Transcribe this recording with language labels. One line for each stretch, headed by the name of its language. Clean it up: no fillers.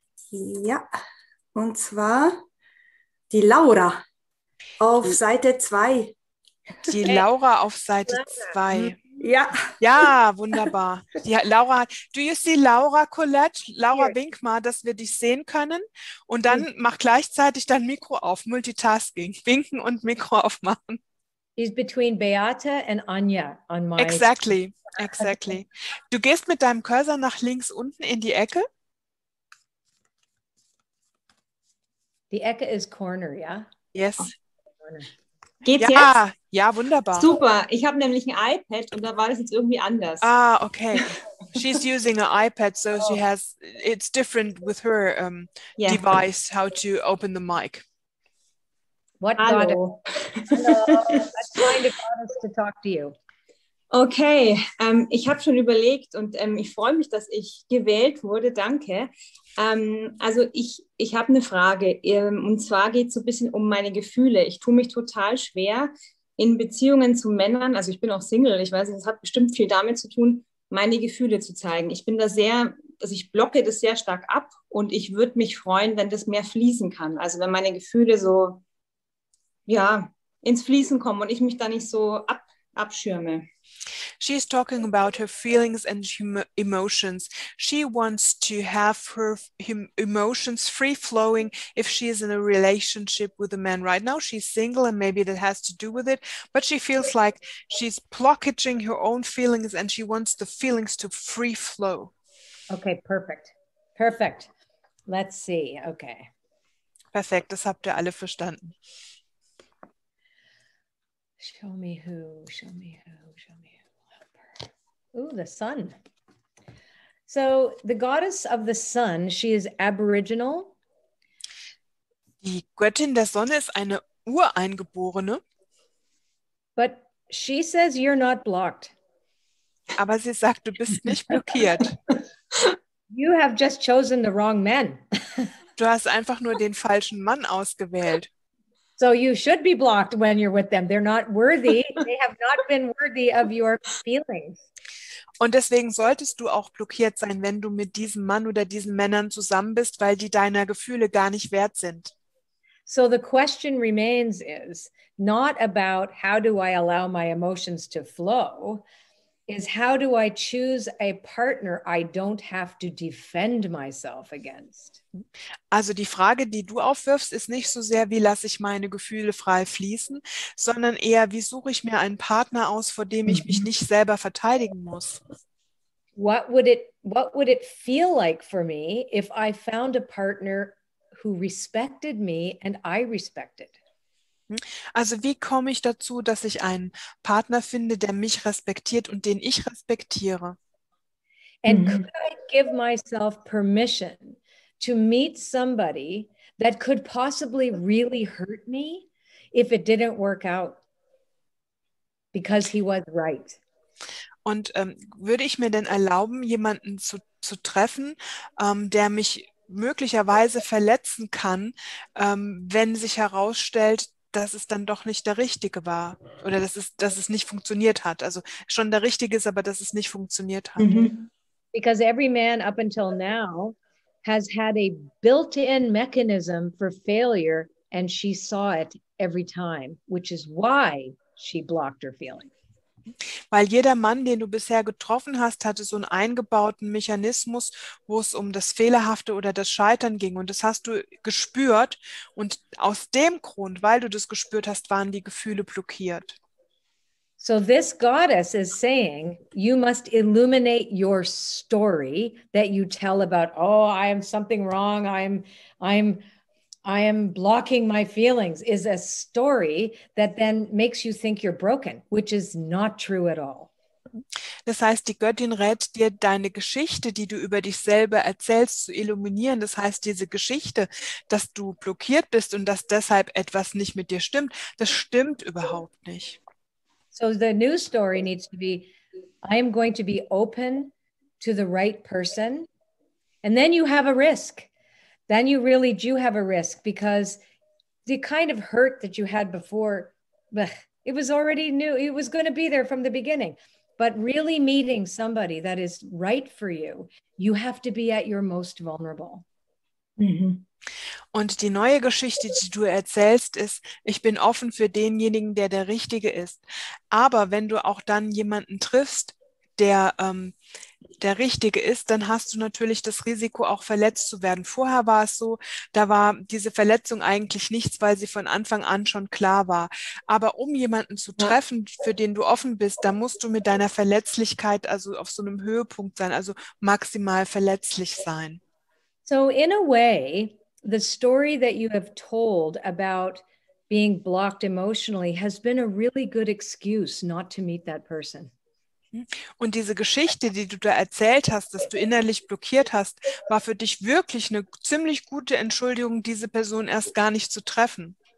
German: Ja, und zwar die Laura auf Seite 2. Die Laura auf Seite 2. Ja. Ja, wunderbar. Die Laura,
English: do you see Laura, Colette?
German: Laura, wink mal, dass wir dich sehen können. Und dann mach gleichzeitig dein Mikro auf. Multitasking. Winken und Mikro aufmachen.
English: She's between Beate and Anja on my... Exactly.
German: Du gehst mit deinem Cursor nach links unten in die Ecke. Die Ecke ist Corner, ja?
English: Yes.
German: Geht's jetzt? Ja, wunderbar. Super, ich habe nämlich ein iPad und da war das jetzt irgendwie anders. Ah, okay.
English: She's using an iPad, so she has, it's different with her device, how to open the mic. What
German: Hallo.
English: Hello, let's find a goddess to talk to you.
German: Okay, ich habe schon überlegt und ich freue mich, dass ich gewählt wurde, danke. Also ich habe eine Frage und zwar geht es so ein bisschen um meine Gefühle. Ich tue mich total schwer in Beziehungen zu Männern, also ich bin auch Single, ich weiß nicht, das hat bestimmt viel damit zu tun, meine Gefühle zu zeigen. Ich bin da sehr also ich blocke das sehr stark ab und ich würde mich freuen, wenn das mehr fließen kann. Also wenn meine Gefühle so, ja, ins Fließen kommen und ich mich da nicht so abschirme.
English: She's talking about her feelings and emotions. She wants to have her emotions free-flowing if she is in a relationship with a man. Right now she's single and maybe that has to do with it, but she feels like she's blockaging her own feelings and she wants the feelings to free flow. Okay, perfect. Perfect. Let's see. Okay.
German: Perfekt, das habt ihr alle verstanden.
English: Show me who, show me who, show me who. Ooh, the sun. So the goddess of the sun, she is aboriginal.
German: Die Göttin der Sonne ist eine Ureingeborene.
English: But she says you're not blocked.
German: Aber sie sagt, du bist nicht blockiert.
English: You have just chosen the wrong men.
German: Du hast einfach nur den falschen Mann ausgewählt.
English: So you should be blocked when you're with them. They're not worthy. They have not been worthy of your feelings.
German: Und deswegen solltest du auch blockiert sein, wenn du mit diesem Mann oder diesen Männern zusammen bist, weil die deiner Gefühle gar nicht wert sind.
English: So the question remains is not about how do I allow my emotions to flow, is how do I choose a partner I don't have to defend myself against?
German: Also die Frage, die du aufwirfst, ist nicht so sehr, wie lasse ich meine Gefühle frei fließen, sondern eher, wie suche ich mir einen Partner aus, vor dem ich mich nicht selber verteidigen muss.
English: What would it feel like for me if I found a partner who respected me and I respected?
German: Also wie komme ich dazu, dass ich einen Partner finde, der mich respektiert und den ich respektiere?
English: And could I give myself permission to meet somebody that could possibly really hurt me if it didn't work out because he was right?
German: Und würde ich mir denn erlauben, jemanden zu treffen, der mich möglicherweise verletzen kann, wenn sich herausstellt, dass es dann doch nicht der Richtige war oder dass es nicht funktioniert hat. Also schon der Richtige ist, aber dass es nicht funktioniert hat.
English: Because every man up until now has had a built-in mechanism for failure and she saw it every time, which is why she blocked her feelings.
German: Weil jeder Mann, den du bisher getroffen hast, hatte so einen eingebauten Mechanismus, wo es um das Fehlerhafte oder das Scheitern ging. Und das hast du gespürt. Und aus dem Grund, weil du das gespürt hast, waren die Gefühle blockiert.
English: So this goddess is saying, you must illuminate your story that you tell about, oh, I am something wrong. I am blocking my feelings, is a story that then makes you think you're broken, which is not true at all.
German: Das heißt, die Göttin rät dir, deine Geschichte, die du über dich selber erzählst, zu illuminieren. Das heißt, diese Geschichte, dass du blockiert bist und dass deshalb etwas nicht mit dir stimmt, das stimmt überhaupt nicht.
English: So the new story needs to be, I am going to be open to the right person. And then you have a risk. Then you really do have a risk because the kind of hurt that you had before, it was already new. It was going to be there from the beginning. But really meeting somebody that is right for you, you have to be at your most vulnerable.
German: Und die neue Geschichte, die du erzählst, ist, ich bin offen für denjenigen, der der Richtige ist. Aber wenn du auch dann jemanden triffst, der der Richtige ist, dann hast du natürlich das Risiko, auch verletzt zu werden. Vorher war es so, da war diese Verletzung eigentlich nichts, weil sie von Anfang an schon klar war. Aber um jemanden zu treffen, für den du offen bist, da musst du mit deiner Verletzlichkeit also auf so einem Höhepunkt sein, also maximal verletzlich sein.
English: So in a way, the story that you have told about being blocked emotionally has been a really good excuse not to meet that person.
German: Und diese Geschichte, die du da erzählt hast, dass du innerlich blockiert hast, war für dich wirklich eine ziemlich gute Entschuldigung, diese Person erst gar nicht zu treffen.